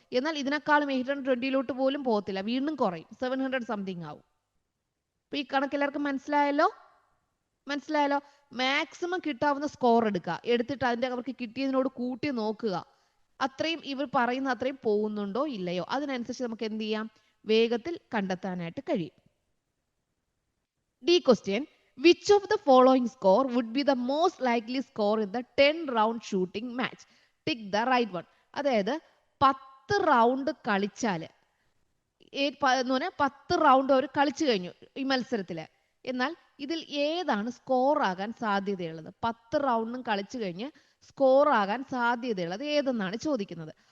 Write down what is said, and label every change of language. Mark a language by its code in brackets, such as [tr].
[ml] എന്നാൽ ഇതിനേക്കാളും 820 പോലും പോകത്തില്ല, വീണ്ടും കുറയും, 700 സംതിങ് ആവും. അപ്പൊ ഈ കണക്ക് എല്ലാവർക്കും മനസ്സിലായല്ലോ? മാക്സിമം കിട്ടാവുന്ന സ്കോർ എടുക്കുക. എടുത്തിട്ട് അതിന്റെ അവർക്ക് കിട്ടിയതിനോട് കൂട്ടി നോക്കുക. അത്രയും ഇവർ പറയുന്ന അത്രയും പോകുന്നുണ്ടോ ഇല്ലയോ, അതിനനുസരിച്ച് നമുക്ക് എന്ത് ചെയ്യാം? വേഗത്തിൽ കണ്ടെത്താനായിട്ട് കഴിയും. [en] D question. Which of the following score would be the most likely score in the 10 round shooting match? Tick the right one. [ml] അതായത് 10 റൗണ്ട് കളിച്ചാല് 10 റൗണ്ട് അവർ കളിച്ചു കഴിഞ്ഞു ഈ മത്സരത്തില്. എന്നാൽ ഇതിൽ ഏതാണ് സ്കോർ ആകാൻ സാധ്യതയുള്ളത്? 10 റൗണ്ടും കളിച്ചു കഴിഞ്ഞ് സ്കോർ ആകാൻ സാധ്യതയുള്ളത് ഏതെന്നാണ് ചോദിക്കുന്നത്.